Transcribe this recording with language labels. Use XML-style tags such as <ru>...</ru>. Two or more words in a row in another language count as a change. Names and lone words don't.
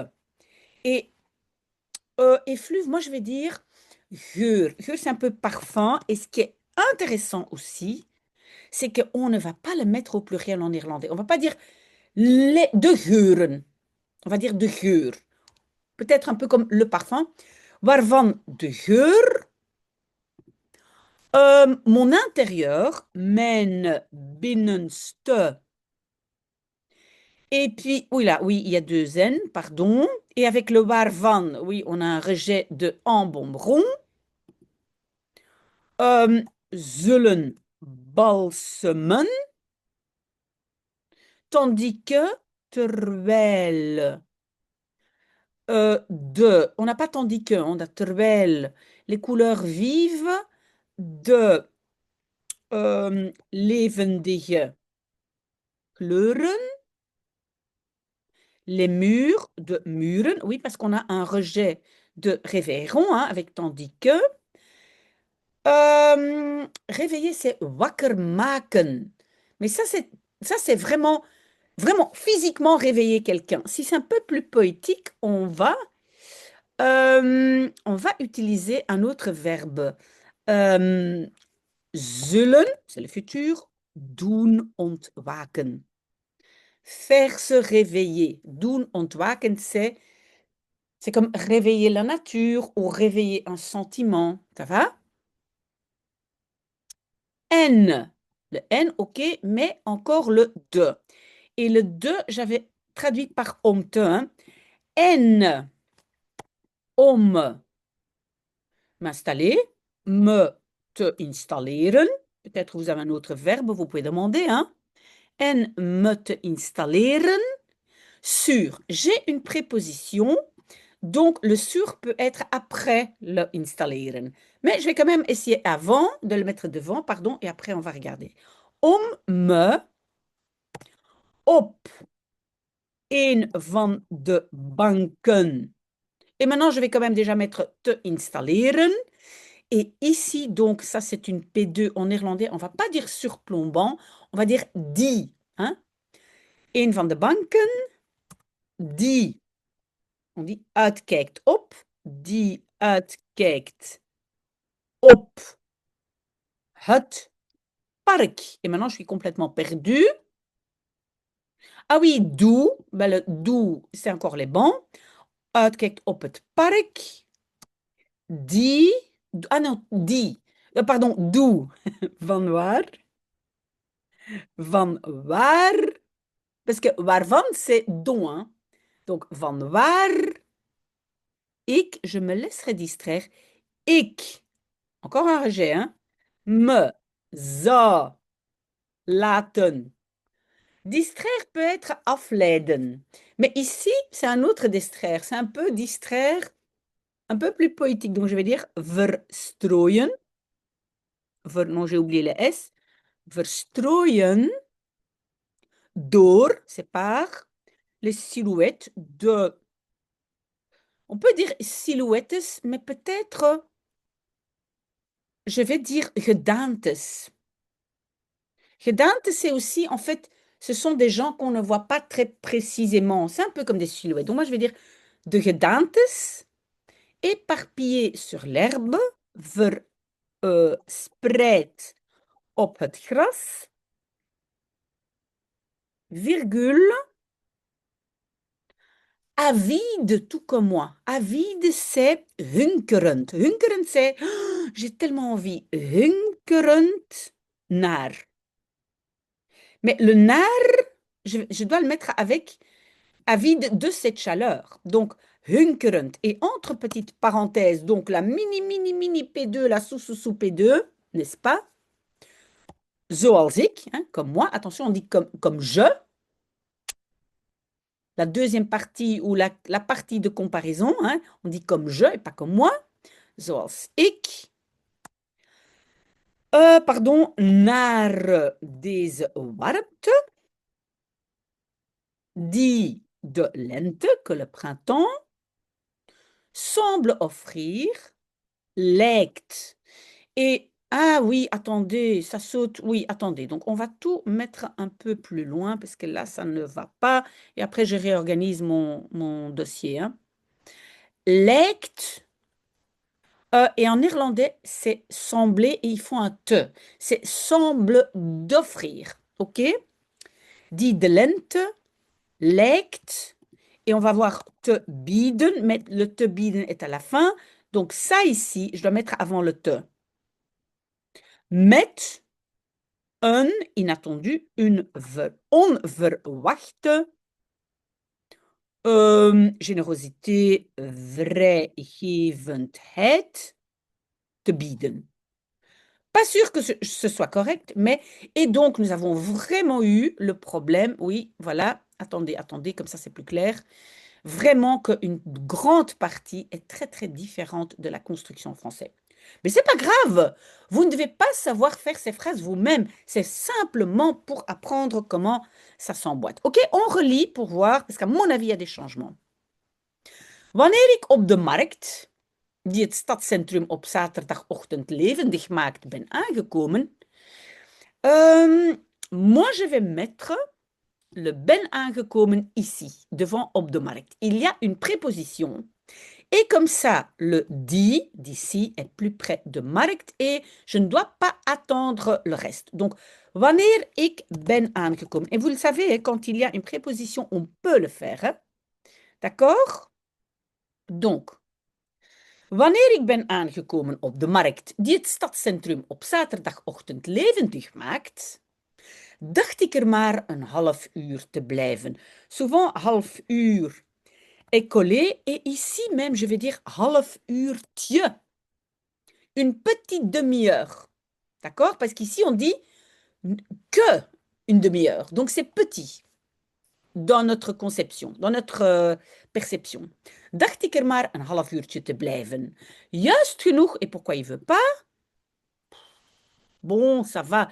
<fr>Et effluve, moi, je vais dire geur. Geur, c'est un peu parfum. Et ce qui est intéressant aussi, c'est qu'on ne va pas le mettre au pluriel en irlandais. On ne va pas dire les</fr> <nl>de geuren.</nl> <fr>On va dire</fr> <nl>de geur.</nl> <fr>Peut-être un peu comme le parfum.</fr> <nl>Waarvan de geur,</nl> <fr>mon intérieur,</fr> <nl>mijn binnenste.</nl> <fr>Et puis, oui, là, oui, il y a deux N, pardon. Et avec le waarvan, oui, on a un rejet de embonberon.</fr> <nl>Zullen balsemen.</nl> <fr>Tandis que terwijl on n'a pas tandis que, on a terwijl les couleurs vives</fr> <nl>de levendige kleuren,</nl> <fr>les murs</fr> <nl>de muren,</nl> <fr>oui, parce qu'on a un rejet de réveilleron, hein, avec tandis que. Réveiller, c'est</fr> <nl>wakker maken.</nl> <fr>Mais ça, c'est vraiment, vraiment physiquement réveiller quelqu'un. Si c'est un peu plus poétique, on va utiliser un autre verbe. Euh, Zullen, c'est le futur.</fr> <nl>Doen ontwaken.</nl> <fr>Faire se réveiller.</fr> <nl>Doen ontwaken,</nl> <fr>c'est comme réveiller la nature ou réveiller un sentiment. Ça va? N. Le N, ok, mais encore le de. Et le de, j'avais traduit par</fr> <nl>om te,</nl> <fr>hein. N, om m'installer,</fr> <nl>me te installeren.</nl> <fr>Peut-être vous avez un autre verbe, vous pouvez demander, hein.</fr> <nl>En me te installeren.</nl> <fr>Sur, j'ai une préposition, donc le sur peut être après le installeren. Mais je vais quand même essayer avant de le mettre devant, pardon, et après on va regarder.</fr> <nl>Om me op een van de banken.</nl> <fr>Et maintenant, je vais quand même déjà mettre</fr> <nl>te installeren.</nl> <fr>Et ici, donc, ça, c'est une P2 en néerlandais. On ne va pas dire surplombant, on va dire die. Hein?</fr> <nl>Een van de banken, die,</nl> <fr>on dit</fr> <nl>uitkijkt op, die uitkijkt op het park.</nl> <fr>Et maintenant, je suis complètement perdue. Ah oui, doe, ben le doe, c'est encore les bancs.</fr> <nl>Uitkijkt op het park. Die,</nl> <fr>ah non,</fr> <nl>die, pardon, doe, van waar? Van waar?</nl> <fr>Parce que waarvan, c'est dont, hein. Donc,</fr> <nl>van waar</nl> <fr>je me laisserai distraire, ik, encore un rejet, hein,</fr> <nl>me zou laten.</nl> <fr>Distraire peut être afleiden. Mais ici, c'est un autre distraire. C'est un peu distraire, un peu plus poétique. Donc, je vais dire verstrooien. Non, j'ai oublié le S.</fr> <nl>Verstrooien door,</nl> <fr>c'est par les silhouettes de. On peut dire silhouettes, mais peut-être, je vais dire gedaantes. Gedaantes, c'est aussi, en fait, ce sont des gens qu'on ne voit pas très précisément. C'est un peu comme des silhouettes. Donc, moi, je vais dire</fr> <nl>de gedaantes,</nl> <fr>éparpillées sur l'herbe,</fr> <nl>verspreid op het gras,</nl> <fr>virgule, avide, tout comme moi. Avide, c'est hunkerend. Hunkerend, c'est j'ai tellement envie.</fr> <nl>Hunkerend naar.</nl> <fr>Mais le naar, je dois le mettre avec avide de cette chaleur. Donc, hunkerend. Et entre petites parenthèses, donc la mini, mini, mini P2, la sous-sous-sous P2, n'est-ce pas?</fr> <nl>Zoals ik,</nl> <fr>hein, comme moi. Attention, on dit comme je. La deuxième partie ou la partie de comparaison, hein, on dit comme je et pas comme moi.</fr> <nl>Zoals ik. Pardon, naar deze warmte. Die de lente,</nl> <fr>que le printemps, semble offrir, lijkt. Et, ah oui, attendez, ça saute, oui, attendez. Donc, on va tout mettre un peu plus loin parce que là, ça ne va pas. Et après, je réorganise mon dossier. Hein. Lijkt Et en néerlandais, c'est sembler et ils font un te. C'est semble d'offrir.</fr> <nl>OK? Die de lente, lijkt.</nl> <fr>Et on va voir</fr> <nl>te bieden,</nl> <fr>mais le</fr> <nl>te bieden</nl> <fr>est à la fin. Donc ça ici, je dois mettre avant le te.</fr> <nl>Met een</nl> <fr>inattendu, une</fr> <nl>onverwachte générosité, vrijgevendheid te bieden.</nl> <fr>Pas sûr que ce soit correct, mais... Et donc, nous avons vraiment eu le problème, oui, voilà, attendez, comme ça c'est plus clair, vraiment qu'une grande partie est très, très différente de la construction française. Mais c'est pas grave, vous ne devez pas savoir faire ces phrases vous-même, c'est simplement pour apprendre comment ça s'emboîte. Ok, on relit pour voir, parce qu'à mon avis, il y a des changements.</fr> <nl>Wanneer ik op de markt, die het stadscentrum op zaterdagochtend levendig maakt, ben aangekomen,</nl> <fr>moi je vais mettre le</fr> <nl>ben aangekomen</nl> <fr>ici, devant</fr> <nl>op de markt.</nl> <fr>Il y a une préposition. Et comme ça, le die, d'ici, est plus près de markt et je ne dois pas attendre le reste. Donc,</fr> <nl>wanneer ik ben aangekomen.</nl> <fr>Et vous le savez, quand il y a une préposition, on peut le faire. Hein? D'accord? Donc,</fr> <nl>wanneer ik ben aangekomen op de markt die het stadscentrum op zaterdagochtend levendig maakt, dacht ik er maar een half uur te blijven.</nl> <fr>Souvent,</fr> <nl>half uur</nl> <fr>est collé et ici même, je vais dire</fr> <nl>half uurtje.</nl> <fr>Une petite demi-heure. D'accord? Parce qu'ici, on dit que une demi-heure. Donc, c'est petit dans notre conception, dans notre perception.</fr> <nl>Dacht ik er maar een half uurtje te blijven. Juist genoeg.</nl> <fr>Et pourquoi il veut pas? Bon, ça va.</fr>